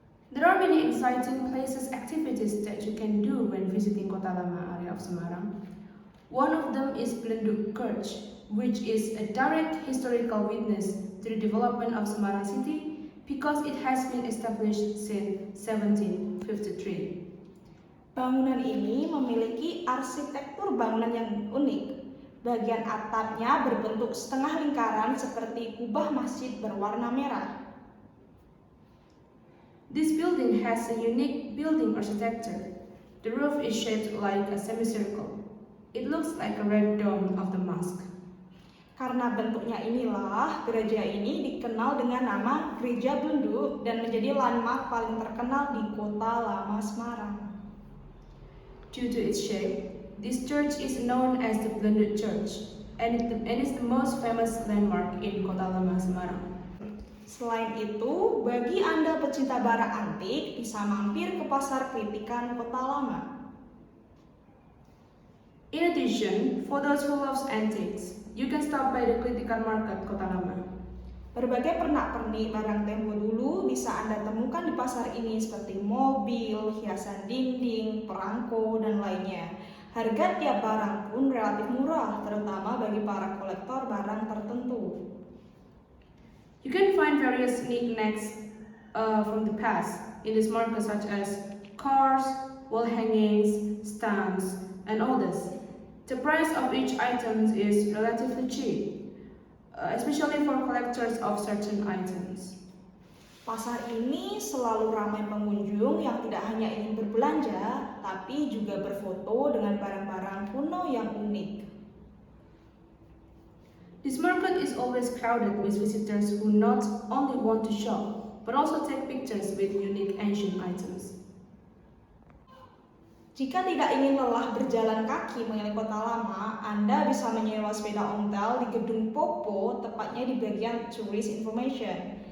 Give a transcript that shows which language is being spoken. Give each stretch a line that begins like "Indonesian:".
English: There are many exciting places activities that you can do when visiting Kota Lama area of Semarang. One of them is Belenduk Church, which is a direct historical witness to the development of Semarang city because it has been established since 1753.
Indonesian: Bangunan ini memiliki arsitektur bangunan yang unik. Bagian atapnya berbentuk setengah lingkaran seperti kubah masjid berwarna merah.
English: This building has a unique building architecture. The roof is shaped like a semicircle. It looks like a red dome of the mosque.
Indonesian: Karena bentuknya inilah, gereja ini dikenal dengan nama Gereja Belenduk dan menjadi landmark paling terkenal di Kota Lama Semarang.
English: Due to its shape, this church is known as the Belenduk Church, and is the most famous landmark in Kota Lama Semarang.
Indonesian: Selain itu, bagi Anda pecinta barang antik, bisa mampir ke Pasar Kritikan Kota Lama.
English: In addition, for those who love antiques, you can stop by the Kritikan Market Kota Lama.
Indonesian: Berbagai pernak-pernik barang tempo dulu bisa Anda temukan di pasar ini seperti mobil, hiasan dinding, perangko, dan lainnya. Harga tiap barang pun relatif murah, terutama bagi para kolektor barang tertentu.
English: You can find various knickknacks from the past in this market, such as cars, wall hangings, stamps, and others. The price of each item is relatively cheap, especially for collectors of certain items.
Indonesian: Pasar ini selalu ramai pengunjung yang tidak hanya ingin berbelanja, tapi juga berfoto dengan barang-barang kuno yang unik.
English: This market is always crowded with visitors who not only want to shop, but also take pictures with unique ancient items.
Indonesian: Jika tidak ingin lelah berjalan kaki mengelilingi kota lama, Anda bisa menyewa sepeda ontel di gedung Popo, tepatnya di bagian Tourist Information.